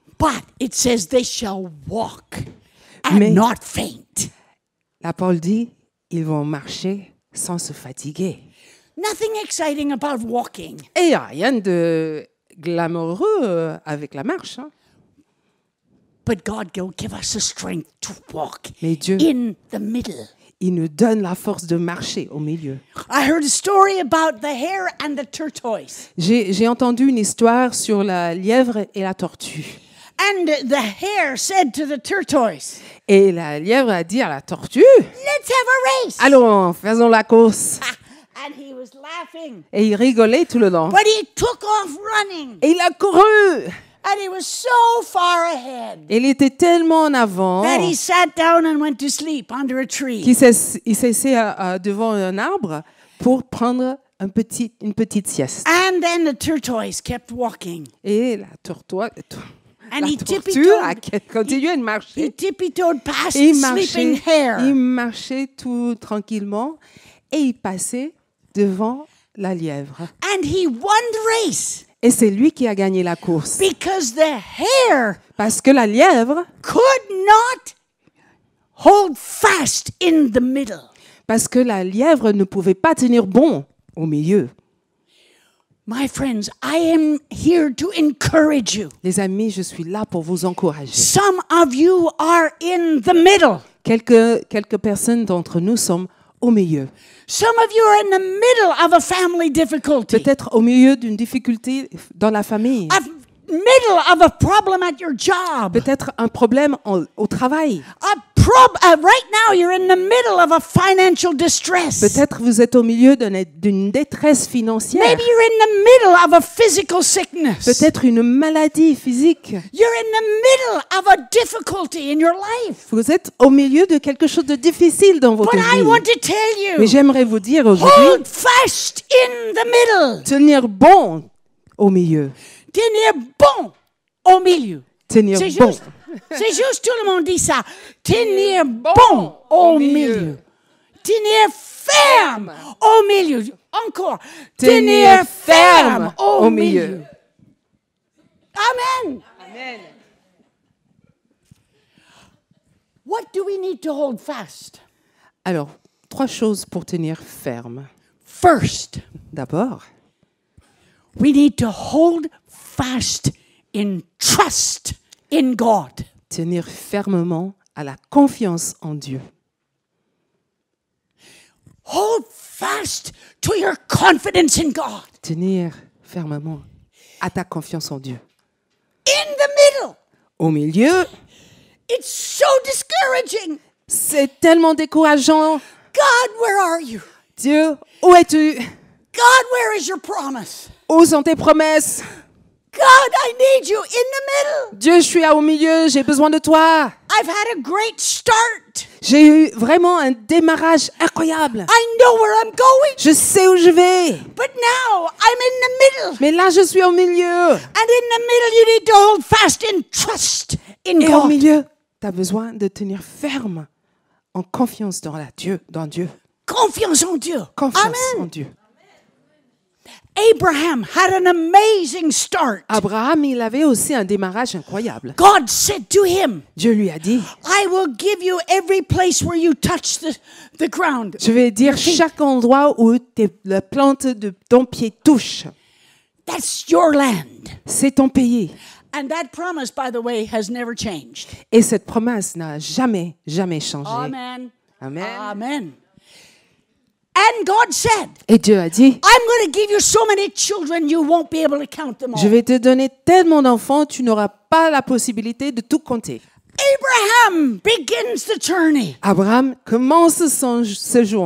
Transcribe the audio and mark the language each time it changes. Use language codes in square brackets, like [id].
[en] But it says they shall walk and [fr] Mais- [en] not faint. [fr] La Paul dit, ils vont marcher sans se fatiguer. [en] Nothing exciting about walking. [fr] Et il n'y a rien de glamoureux avec la marche. Hein. [en] But God will give us the strength to walk [fr] Mais Dieu, [en] in the middle. [fr] il nous donne la force de marcher au milieu. [en] I heard a story about the hare and the tortoise. [fr] J'ai entendu une histoire sur la lièvre et la tortue. [en] And the hare said to the tortoise, [fr] Et la lièvre a dit à la tortue, [en] let's have a race. [fr] allons, faisons la course. [en] And he was laughing. [fr] Et il rigolait tout le long. [en] But he took off running. [fr] Et il a couru. [en] And he was so far ahead [fr] Il était tellement en avant [en] that he sat down and went to sleep under a tree. [fr] qu'il s'est assis devant un arbre pour prendre une petite sieste. [en] And then the tortoise kept walking. [fr] Et la tortue [en] And he [fr] a continué de [en] he [fr] marcher. [en] tippy-toed past [fr] Et [en] the sleeping hare. [fr] il marchait tout tranquillement et il passait devant la lièvre. [en] And he won the race [fr] Et c'est lui qui a gagné la course. [en] because the hare [fr] Parce que la lièvre, [en] could not hold fast in the middle. [fr] ne pouvait pas tenir bon au milieu. [en] My friends, I am here to encourage you. [fr] Les amis, je suis là pour vous encourager. [en] Some of you are in the middle. [fr] Quelques personnes d'entre nous sommes au milieu. [en] Some of you are in the middle of a family difficulty. [fr] Peut-être au milieu d'une difficulté dans la famille. [en] Middle of a problem at your job. [fr] Peut-être un problème au travail. [en] Right now you're in the middle of a financial distress. [fr] Peut-être vous êtes au milieu d'une détresse financière. [en] Maybe you're in the middle of a physical sickness. [fr] Peut-être une maladie physique. [en] You're in the middle of a difficulty in your life. [fr] Vous êtes au milieu de quelque chose de difficile dans votre [en] But I [fr] vie. [en] want to tell [fr] Mais [en] you, [fr] j'aimerais vous dire aujourd'hui, [en] hold fast in the middle. [fr] tenir bon au milieu. Tenir bon au milieu. Tenir C'est bon. juste, c'est juste, tout le monde dit ça. Tenir bon au milieu. Tenir ferme au milieu. Encore. Tenir ferme au milieu. Amen. Amen. [en] What do we need to hold fast? [fr] Alors, 3 choses pour tenir ferme. [en] First, [fr] D'abord, [en] we need to hold fast in trust in God. [fr] tenir fermement à la confiance en Dieu. [en] Hold fast to your confidence in God. [fr] Tenir fermement à ta confiance en Dieu. [en] In the middle, [fr] Au milieu, [en] it's so discouraging. [fr] c'est tellement décourageant. [en] God, where are you? [fr] Dieu, où es-tu? [en] God, where is your promise? [fr] Où sont tes promesses? [en] God, I need you in the middle. [fr] Dieu, je suis là au milieu, j'ai besoin de toi. [en] I've had a great start. [fr] J'ai eu vraiment un démarrage incroyable. [en] I know where I'm going, [fr] Je sais où je vais. [en] but now I'm in the middle. [fr] Mais là, je suis au milieu. [en] And in the middle, you need to hold fast in trust in [fr] Et au [en] God. [fr] milieu, tu as besoin de tenir ferme en confiance dans Dieu. Confiance en Dieu. Confiance Amen. en Dieu. [en] Abraham had an amazing start. [fr] Abraham, il avait aussi un démarrage incroyable. [en] God said to him, [fr] Dieu lui a dit, [en] I will give you every place where you touch the ground. [fr] je vais dire chaque endroit où la plante de ton pied touche. [en] That's your land. [fr] C'est ton pays. [en] And that promise, by the way, has never changed. [fr] Et cette promesse n'a jamais changé. Amen. Amen. [en] Amen. And God said, [fr] Et Dieu a dit, [en] I'm going to give you so many children you won't be able to count them [fr] je [en] all. [fr] vais te donner tellement d'enfants, tu n'auras pas la possibilité de tout compter. [en] Abraham begins the journey. [fr] Abraham commence son séjour.